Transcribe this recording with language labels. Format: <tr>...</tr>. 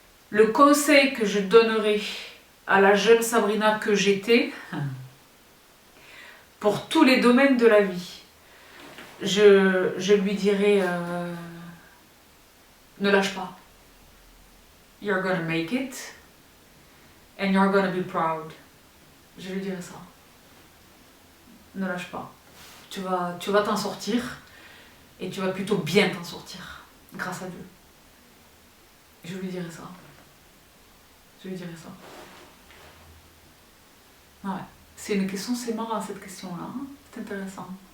<fr>Le conseil que je donnerais à la jeune Sabrina que j'étais pour tous les domaines de la vie, je lui dirais ne lâche pas.</fr> <en>You're gonna make it and you're gonna be proud.</en> <fr>Je lui dirais ça. Ne lâche pas. Tu vas t'en sortir et tu vas plutôt bien t'en sortir grâce à Dieu. Je lui dirais ça. Je lui dirais ça. Ouais. C'est une question, c'est marrant cette question-là. Hein, c'est intéressant.</fr>